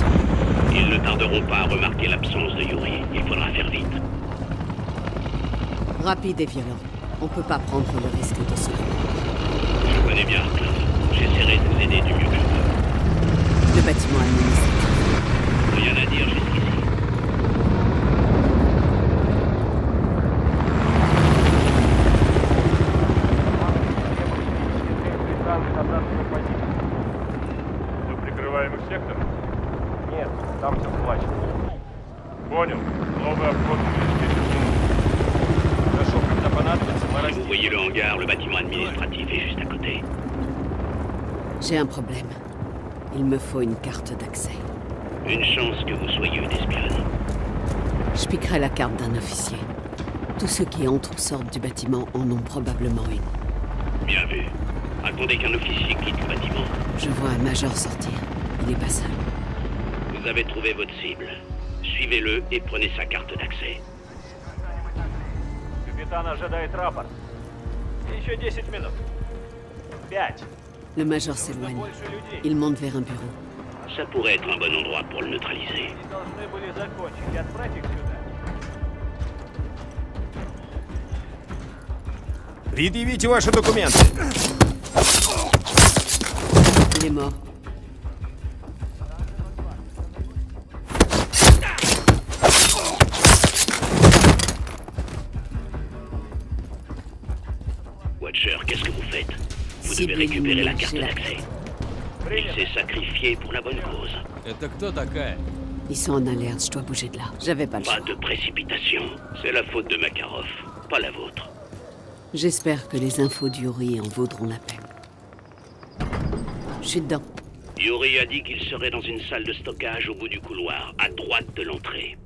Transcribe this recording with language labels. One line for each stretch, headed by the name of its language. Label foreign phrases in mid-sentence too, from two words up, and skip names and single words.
French: Ils ne tarderont pas à remarquer l'absence de Yuri. Il faudra faire vite. Rapide et violent. On peut pas prendre le risque de cela. Je connais bien Arklov. J'essaierai de vous aider du mieux que je peux. Le bâtiment administratif. Rien à dire jusqu'ici.
Russian: Вы прикрываем их сектором? Нет, там все схвачено. Понял. Новый обход через 10 минут. Хорошо, когда понадобится, мы
French: Si vous voyez le hangar, le bâtiment administratif est juste à côté. J'ai un problème. Il me faut une carte d'accès. Une chance que vous soyez une espionne. Je piquerai la carte d'un officier. Tous ceux qui entrent ou sortent du bâtiment en ont probablement une. Bien vu. Attendez qu'un officier quitte le bâtiment. Je vois un major sortir. Il est pas seul. Vous avez trouvé votre cible. Suivez-le et prenez sa carte d'accès.
Russian: Капитан ожидает рапорт. Еще 10 минут. 5.
French: Le major s'éloigne. Il monte vers un bureau. Ça pourrait être un bon endroit pour le neutraliser.
Russian: Они должны были закончить и отправить их сюда. Предъявите ваши документы.
French: Il est mort. Watcher, qu'est-ce que vous faites? Vous Cible devez récupérer la éliminée, carte j'ai la d'accès. Il s'est sacrifié pour la bonne cause.
Russian: Это кто такая?
French: Ils sont en alerte, je dois bouger de là. J'avais pas le choix. Pas de précipitation. C'est la faute de Makarov, pas la vôtre. J'espère que les infos d'Yuri en vaudront la peine. Je suis dedans. Yuri a dit qu'il serait dans une salle de stockage au bout du couloir, à droite de l'entrée.